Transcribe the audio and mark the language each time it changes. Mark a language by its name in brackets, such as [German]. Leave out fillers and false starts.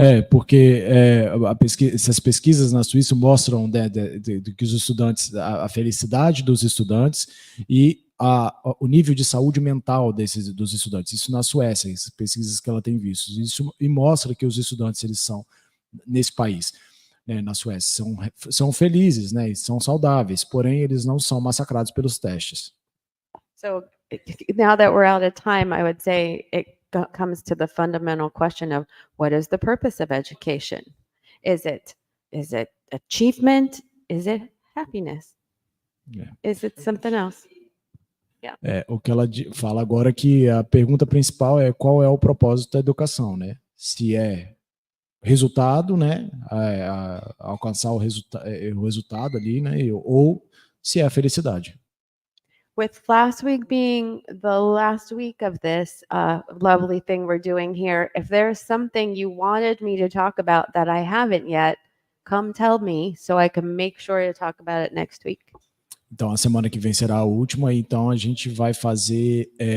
[Portuguese] Porque essas pesquisas na Suíça mostram, né, que os estudantes, a felicidade dos estudantes e o nível de saúde mental dos estudantes. Isso na Suécia, essas pesquisas que ela tem visto. Isso e mostra que os estudantes, eles são, nesse país, né, na Suécia, são felizes, né, e são saudáveis, porém eles não são massacrados pelos testes. [English] So now that we're out of time, I would say it comes to the fundamental question of what is the purpose of education? Is it achievement? Is it happiness? Yeah. Is it something else? [Portuguese] O que ela fala agora é que a pergunta principal é qual é o propósito da educação, né? Se é resultado, né? Alcançar o resultado ali, né? Ou se é a felicidade. [English] With last week being the last week of this lovely thing we're doing here, if there's something you wanted me to talk about that I haven't yet, come tell me so I can make sure to talk about it next week. [Portuguese] Então, a semana que vem será a última, então a gente vai fazer.